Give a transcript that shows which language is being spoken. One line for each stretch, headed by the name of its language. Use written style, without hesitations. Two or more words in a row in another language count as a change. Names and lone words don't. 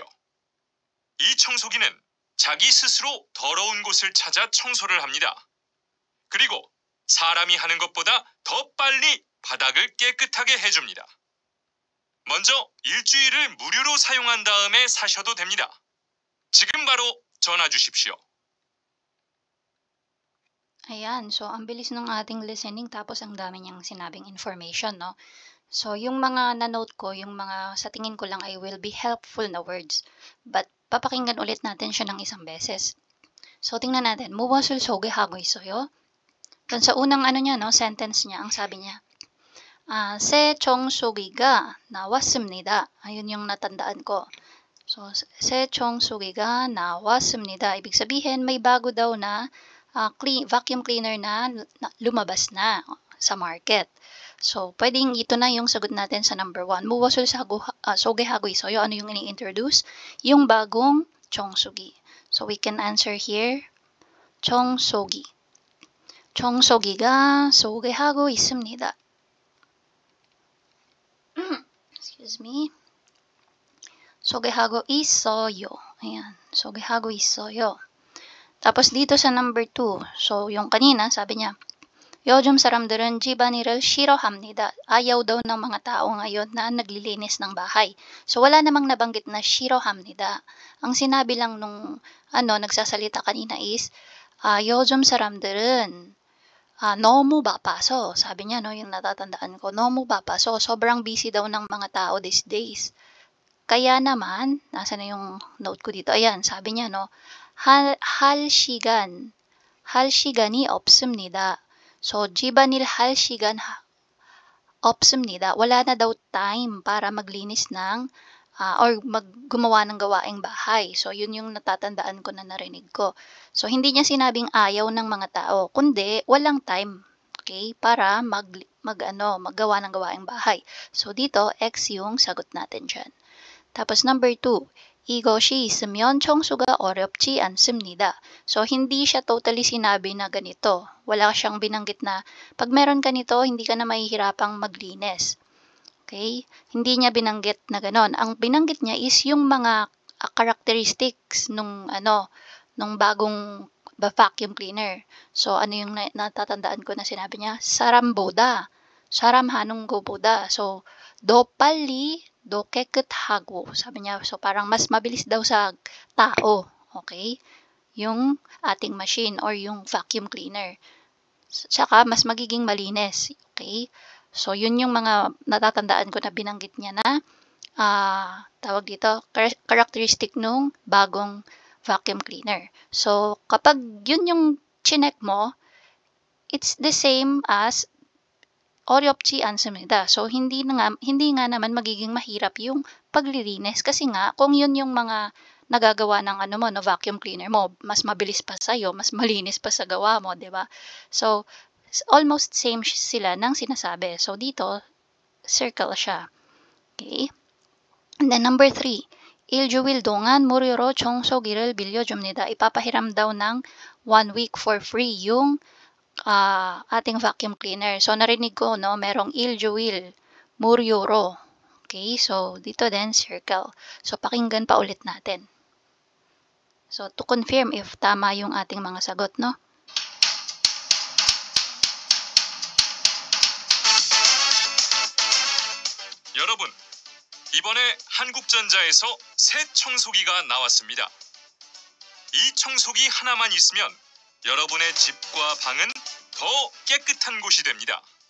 Korean: 이 청소기는 자기 스스로 더러운 곳을 찾아 청소를 합니다. 그리고 사람이 하는 것보다 더 빨리 바닥을 깨끗하게 해줍니다. 먼저 일주일을 무료로 사용한 다음에 사셔도 됩니다. 지금 바로 전화 주십시오.
Filipino: Ayan, so ang bilis ng ating listening tapos ang dami niyang sinabing information, no? So yung mga na-note ko, yung mga sa tingin ko lang ay
English: will be helpful
Filipino: na words. But papakinggan ulit natin siya ng isang beses. So tingnan natin,
Korean: 무엇을 소개하고 있어요?
Filipino: Doon sa unang niya, no, sentence niya, ang sabi niya,
Korean: 새 청소기가 나왔습니다.
Filipino: Ayun yung natandaan ko. So,
Korean: 새 청소기가 나왔습니다.
Filipino: Ibig sabihin, may bago daw na
English: vacuum cleaner
Filipino: na lumabas na sa market. So, pwedeng ito na yung sagot natin sa number 1.
Korean: 무엇을 소개하고 있어요?
Filipino: Ano yung ini-introduce? Yung bagong 청소기.
English: So, we can answer here,
Korean: 청소기. 청소기가 소개하고 있습니다.
English: Excuse me.
Korean: 소개하고 있어요. Ayan. 소개하고 있어요.
Filipino: Tapos dito sa number 2. So, yung kanina, sabi niya,
Korean: 요즘 사람들은 집안일을 싫어합니다.
Filipino: Ayaw daw ng mga tao ngayon na naglilinis ng bahay. So, wala namang nabanggit na 싫어합니다. Ang sinabi lang nung nagsasalita kanina is,
Korean: 요즘 사람들은 너무 바빠서,
Filipino: sabi niya, no, yung natatandaan ko,
Korean: 너무 바빠서,
Filipino: sobrang busy daw ng mga tao
English: these days.
Filipino: kaya naman, nasa na yung note ko dito? Ayan, sabi niya, no,
Korean: 할 시간이 없습니다. So, 집안일 할 시간 없습니다.
Filipino: Wala na daw time para maglinis ng or gumawa ng gawaing bahay. So, yun yung natatandaan ko na narinig ko. So, hindi niya sinabing ayaw ng mga tao, kundi walang time, okay, para maggawa ng gawaing bahay. So, dito, X yung sagot natin dyan. tapos number 2,
Korean: 이것이 있으면 청소가 어렵지 않습니다.
Filipino: So, hindi siya totally sinabi na ganito. Wala siyang binanggit na pag meron ka nito, hindi ka na mahihirapang maglinis. Okay? Hindi niya binanggit na ganon. Ang binanggit niya is yung mga characteristics nung bagong
English: vacuum cleaner.
Filipino: So, ano yung natatandaan ko na sinabi niya?
Korean: 사람보다, 사람 하는 것보다. So, 더 빨리, 더 깨끗하고.
Filipino: Sabi niya, so parang mas mabilis daw sa tao. Okay? Yung ating machine or yung
English: vacuum cleaner.
Filipino: Tsaka, mas magiging malinis. Okay? So, yun yung mga natatandaan ko na binanggit niya na tawag dito, characteristic nung bagong
English: vacuum cleaner.
Filipino: So, kapag yun yung chinek mo,
English: it's the same as
Korean: 어렵지 않습니다.
Filipino: So, hindi nga naman magiging mahirap yung paglilinis kasi nga, kung yun yung mga nagagawa ng
English: vacuum cleaner
Filipino: mo, mas mabilis pa sa'yo, mas malinis pa sa gawa mo, di ba? So,
English: almost same
Filipino: sila ng sinasabi. So, dito, circle siya. Okay?
English: And then, number 3.
Korean: 일주일 동안 무료로 청소기를 빌려줍니다.
Filipino: Ipapahiram daw ng 1 week
English: for free
Filipino: yung ating
English: vacuum cleaner.
Filipino: So, narinig ko, no, merong
Korean: 일주일, 무료로.
Filipino: Okay? So, dito din, circle. So, pakinggan pa ulit natin. So,
English: to confirm if
Filipino: tama yung ating mga sagot, no?
Korean: 여러분, 이번에 한국전자에서 새 청소기가 나왔습니다. 이 청소기 하나만 있으면 여러분의 집과 방은 더 깨끗한 곳이 됩니다.